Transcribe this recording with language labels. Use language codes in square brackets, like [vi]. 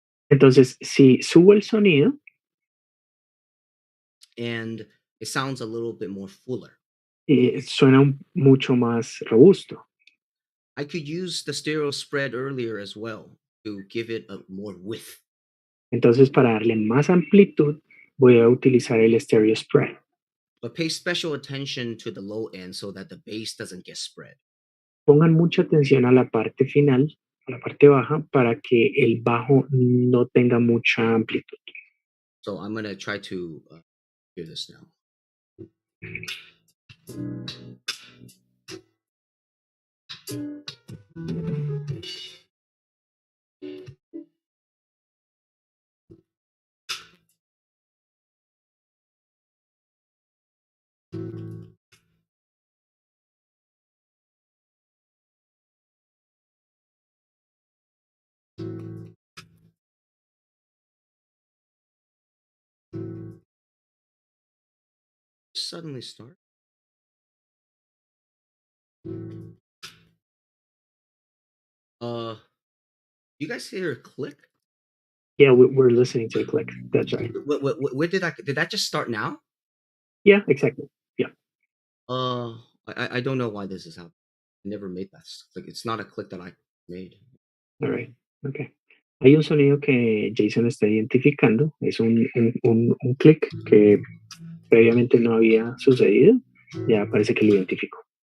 [es] Entonces, si subo el sonido, [en] And it sounds a little bit more fuller. [es] suena mucho más robusto. [en] I could use the stereo spread earlier as well to give it a more width. [es] Entonces, para darle más amplitud, voy a utilizar el stereo spread. [en] But pay special attention to the low end so that the bass doesn't get spread. [es] Pongan mucha atención a la parte final, a la parte baja, para que el bajo no tenga mucha amplitud. [en] So I'm going to try to hear this now. Suddenly start. You guys hear a click? Yeah, we're listening to a click. That's right. Where did that just start now? Yeah, exactly. Yeah. I don't know why this is happening. I never made that click. It's not a click that I made. All right. Okay. [es] Hay un sonido que Jason está identificando. Es un clic que previamente no había sucedido. Ya parece que lo identificó.